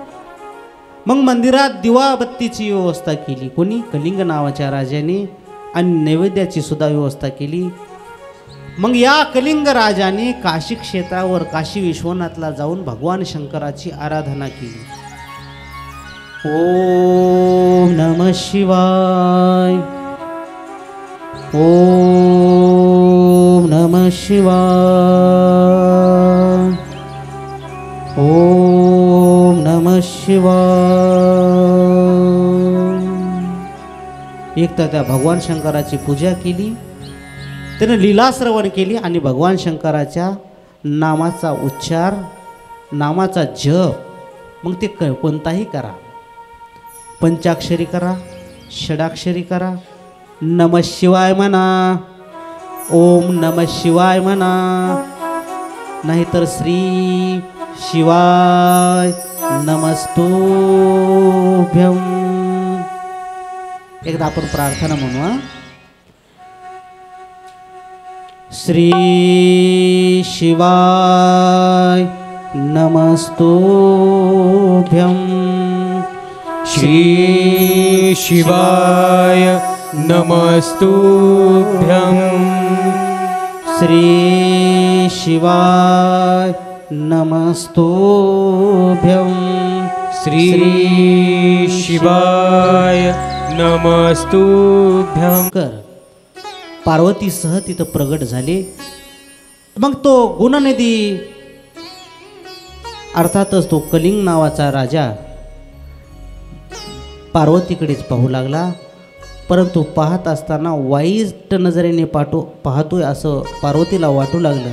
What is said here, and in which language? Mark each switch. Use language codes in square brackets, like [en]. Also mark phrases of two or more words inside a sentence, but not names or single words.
[mr] मग मंदिरात दिवाबत्तीची व्यवस्था केली कोणी? कलिंग नावाच्या राजाने. आणि नैवेद्याची सुद्धा व्यवस्था केली. मग या कलिंग राजाने काशी क्षेत्रावर काशी विश्वनाथला जाऊन भगवान शंकराची आराधना केली. [sa] ओम नमः शिवाय, ओम नमः शिवाय, ओम नमः शिवाय. [mr] एक तर त्या भगवान शंकराची पूजा केली, त्यानं लीला श्रवण केली आणि भगवान शंकराच्या नामाचा उच्चार, नामाचा जप. मग ते कोणताही करा, पंचाक्षरी करा, षडाक्षरी करा, [sa] नमः शिवाय [mr] म्हणा, [sa] ओम नमः शिवाय [mr] म्हणा, नाहीतर [sa] श्री शिवाय नमस्तुभ्यं. [mr] एकदा आपण प्रार्थना म्हणू. [sa] श्री शिवाय नमस्तुभ्यं, श्री शिवाय नमस्तुभ्यं, श्री शिवाय नमस्तुभ्यं, श्री शिवाय नमस्तुभ्यं. [mr] कर पार्वतीसह तिथं प्रगट झाले. मग तो गुणनिधी अर्थातच तो कलिंग नावाचा राजा पार्वतीकडेच पाहू लागला. परंतु पाहत असताना वाईट नजरेने पाहतोय असं पार्वतीला वाटू लागलं.